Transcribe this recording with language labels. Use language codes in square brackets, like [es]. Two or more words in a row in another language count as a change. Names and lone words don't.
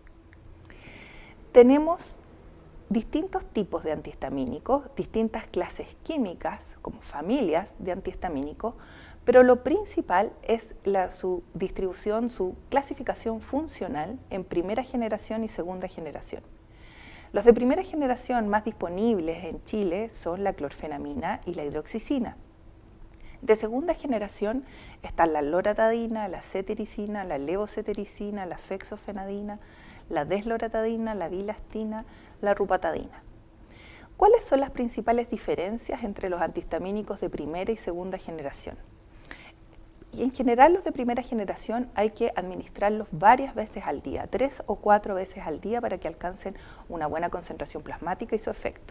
[es] Tenemos distintos tipos de antihistamínicos, distintas clases químicas, como familias de antihistamínicos, pero lo principal es su distribución, su clasificación funcional en primera generación y segunda generación. Los de primera generación más disponibles en Chile son la clorfenamina y la hidroxicina. De segunda generación están la loratadina, la cetericina, la levocetericina, la fexofenadina, la desloratadina, la bilastina, la rupatadina. ¿Cuáles son las principales diferencias entre los antihistamínicos de primera y segunda generación? Y en general los de primera generación hay que administrarlos varias veces al día, 3 o 4 veces al día, para que alcancen una buena concentración plasmática y su efecto.